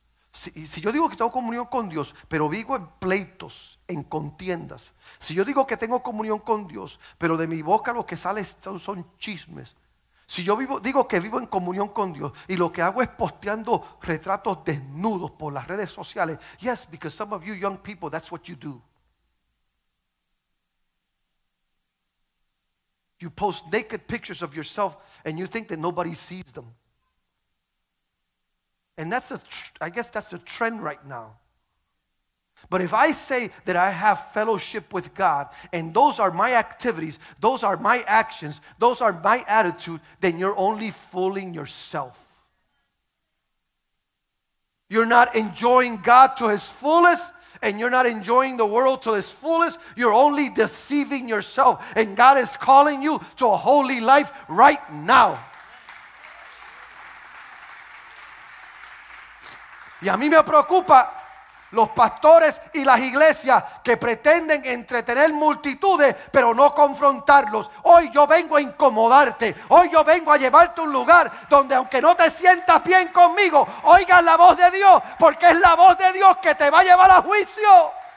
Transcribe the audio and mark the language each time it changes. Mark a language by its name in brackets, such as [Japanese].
[Spanish] Si yo digo que tengo comunión con Dios, pero vivo en pleitos, en contiendas. Si yo digo que tengo comunión con Dios, pero de mi boca lo que sale son chismes. Si yo digo que vivo en comunión con Dios y lo que hago es posteando retratos desnudos por las redes sociales. [English] Yes, because some of you young people, that's what you do. You post naked pictures of yourself and you think that nobody sees them. And I guess that's a trend right now. But if I say that I have fellowship with God and those are my activities, those are my actions, those are my attitude, then you're only fooling yourself. You're not enjoying God to His fullest, and you're not enjoying the world to its fullest. You're only deceiving yourself. And God is calling you to a holy life right now. [Spanish] Y a mí me preocupa los pastores y las iglesias que pretenden entretener multitudes pero no confrontarlos. Hoy yo vengo a incomodarte. Hoy yo vengo a llevarte a un lugar donde aunque no te sientas bien conmigo, oigas la voz de Dios, porque es la voz de Dios que te va a llevar a juicio.